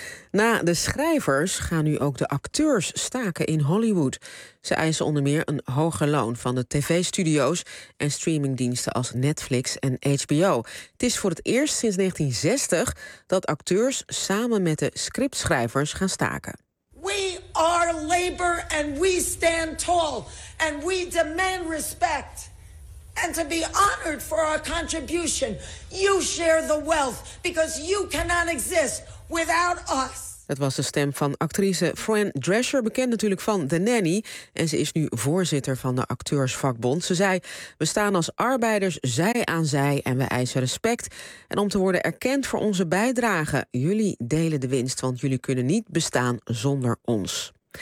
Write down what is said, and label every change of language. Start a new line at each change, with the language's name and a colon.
Dutch: Na de schrijvers gaan nu ook de acteurs staken in Hollywood. Ze eisen onder meer een hoger loon van de tv-studio's en streamingdiensten als Netflix en HBO. Het is voor het eerst sinds 1960 dat acteurs samen met de scriptschrijvers gaan staken.
English: We are labor and we stand tall and we demand respect. And to be honored for our contribution, you share the wealth because you cannot exist without us.
Dutch: Dat was de stem van actrice Fran Drescher, bekend natuurlijk van The Nanny. En ze is nu voorzitter van de acteursvakbond. Ze zei, we staan als arbeiders zij aan zij en we eisen respect. En om te worden erkend voor onze bijdrage, jullie delen de winst, want jullie kunnen niet bestaan zonder ons.